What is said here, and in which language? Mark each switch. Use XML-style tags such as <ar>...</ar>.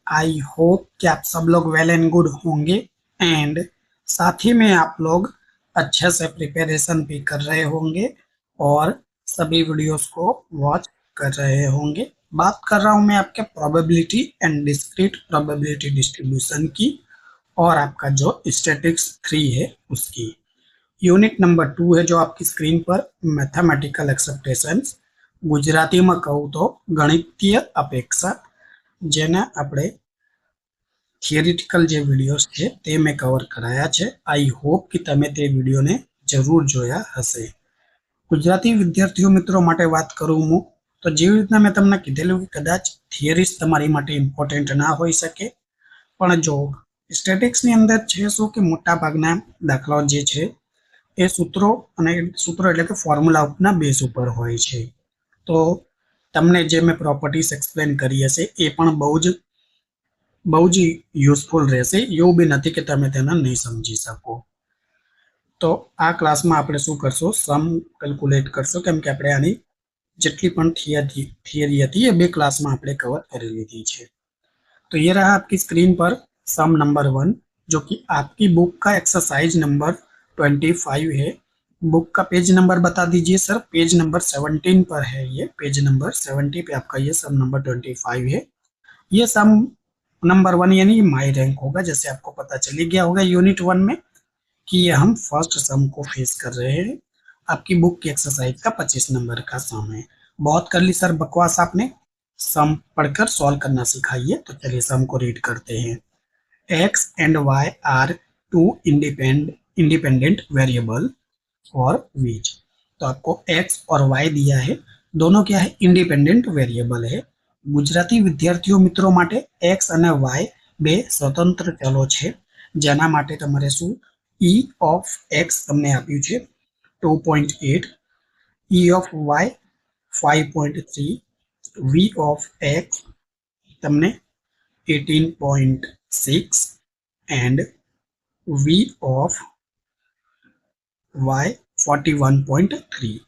<hi>I hope कि आप सब लोग वेल एंड गुड होंगे एंड साथ ही में आप लोग अच्छे से प्रिपरेशन भी कर रहे होंगे और सभी वीडियोस को वॉच कर रहे होंगे। बात कर रहा हूं मैं आपके probability and discrete probability distribution की और आपका जो स्टैटिक्स 3 है उसकी। यूनिट नंबर 2 है जो आपकी स्क्रीन पर मैथमेटिकल एक्सेप्टेशंस</hi> <gu>ગુજરાતીમાં કહું તો ગણિતીય અપેક્ષા, જેને આપણે થિયરિટિકલ જે વિડીયોઝ છે તે મેં કવર કરાયા છે। આઈ હોપ કે તમે તે વિડીયોને જરૂર જોયા હશે। ગુજરાતી વિદ્યાર્થીઓ મિત્રો માટે વાત કરું હું તો જેવી રીતના મેં તમને કીધેલું કે કદાચ થિયરીઝ તમારી માટે ઇમ્પોર્ટન્ટ ના હોઈ શકે, પણ જો સ્ટેટિક્સની અંદર છે શું કે મોટા ભાગના દાખલાઓ જે છે એ સૂત્રો એટલે કે ફોર્મ્યુલાના બેઝ ઉપર હોય છે। તો તમને જે મેં પ્રોપર્ટીઝ એક્સપ્લેન કરી હશે એ પણ બહુ જ યુઝફુલ રહેશે। એવું બી નથી કે તમે તેને નહીં સમજી શકો। તો આ ક્લાસમાં આપણે શું કરશું, સમ કેલ્ક્યુલેટ કરશું, કેમ કે આપણે આની જેટલી પણ थियरी હતી એ બે ક્લાસમાં આપણે કવર કરી લીધી છે।</gu> <hi>तो ये रहा आपकी स्क्रीन पर सम नंबर 1, जो कि आपकी बुक का एक्सरसाइज नंबर 25 है। बुक का पेज नंबर बता दीजिए सर। पेज नंबर 17 पर है, ये पेज नंबर 70 पे आपका ये सम नंबर 25 है। ये सम नंबर 1 यानी माई रैंक होगा, जैसे आपको पता चली गया होगा यूनिट 1 में कि ये हम फर्स्ट सम को फेस कर रहे हैं। आपकी बुक की एक्सरसाइज का 25 नंबर का सम है। बहुत कर ली सर बकवास आपने, सम पढ़कर सॉल्व करना सिखाइए। तो चलिए सम को रीड करते हैं। X and Y are to independent variable और विच। तो आपको एक्स और वाई दिया है, दोनों क्या है, इंडिपेंडेंट वेरिएबल है। गुजराती विद्यार्थियों मित्रों</hi> <gu>माटे एक्स અને વાય બે સ્વતંત્ર ચલો છે, જેના માટે તમારે શું e ઓફ x તમને આપ્યું છે 2.8, e of y 5.3, v of x તમને 18.6 एंड v ऑफ y 41.3।</gu>